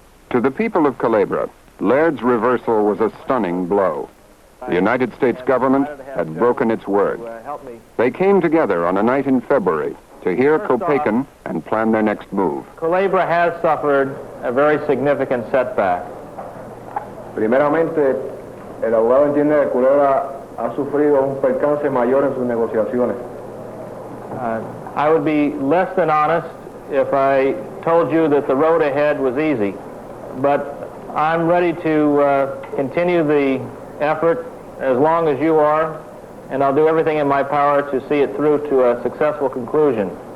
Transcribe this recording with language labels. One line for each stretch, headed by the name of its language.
English: To the people of Culebra, Laird's reversal was a stunning blow. The United States government had broken its word. They came together on a night in February to hear Copaken and plan their next move. Culebra has suffered a very significant setback.
Spanish: Primeramente, el abogado entiende que Culebra ha sufrido un percance mayor en sus negociaciones.
English: I would be less than honest if I told you that the road ahead was easy, but I'm ready to continue the effort as long as you are, and I'll do everything in my power to see it through to a successful conclusion.